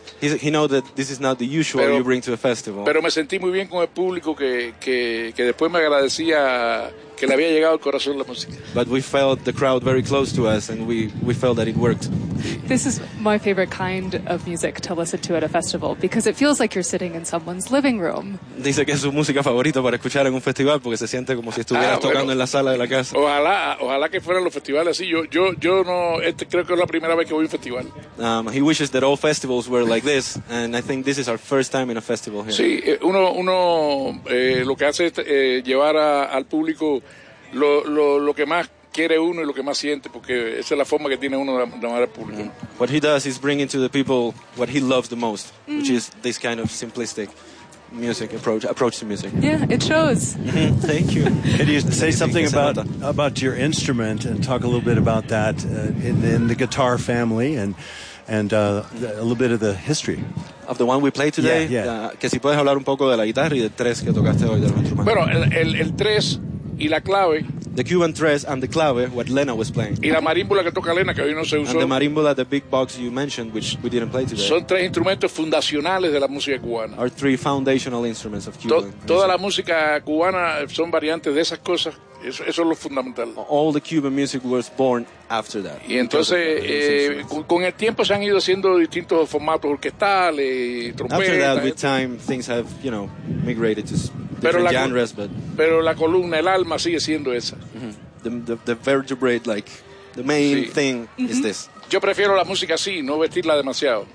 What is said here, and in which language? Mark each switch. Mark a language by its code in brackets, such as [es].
[en] He knows that this is not the usual you bring to a festival. [es] Pero me sentí muy bien con el público que después me agradecía que le había llegado al corazón la música. [en] But we felt the crowd very close to us, and we felt that it worked. This is my favorite kind of music to listen to at a festival because it feels like you're sitting in someone's living room. [es] Dice que es su música favorita para escuchar en un festival porque se siente como si estuvieras tocando en la sala de la casa. Ojalá que fueran los festivales así. Yo no, este creo que es la primera vez que voy a un festival. [en] He wishes that all festivals were like this, and I think this is our first time in a festival here. [es] Sí, uno lo que hace es llevar al público lo que más quiere uno y lo que más siente, porque esa es la forma que tiene uno de amar al público. [en] What he does is bring into the people what he loves the most, which is this kind of simplistic music approach to music. Yeah, it shows. Thank you. Can you say something about your instrument and talk a little bit about that in the guitar family and a little bit of the history of the one we play today? Yeah, yeah. [es] Que si puedes hablar un poco de la guitarra y de tres que tocaste hoy del instrumento. Bueno, el tres y la clave. [en] The Cuban tres and the clave, what Lena was playing. [es] Y la marimbula que toca Lena, que hoy no se usó. [en] And the marimbula, the big box you mentioned, which we didn't play today. [es] Son tres instrumentos fundacionales de la música cubana. [en] Are three foundational instruments of Cuban. [es] Toda la música cubana son variantes de esas cosas. Eso es lo fundamental. [en] All the Cuban music was born after that. [es] Y entonces, con el tiempo se han ido haciendo distintos formatos orquestales, trompetas. [en] After that, with time, things have, you know, migrated to different genres, but... [es] Pero la columna, el alma, sigue siendo esa. [en] Mm-hmm. The vertebrate, like, the main sí. thing mm-hmm. is this. [es] Yo prefiero la música así, no vestirla demasiado.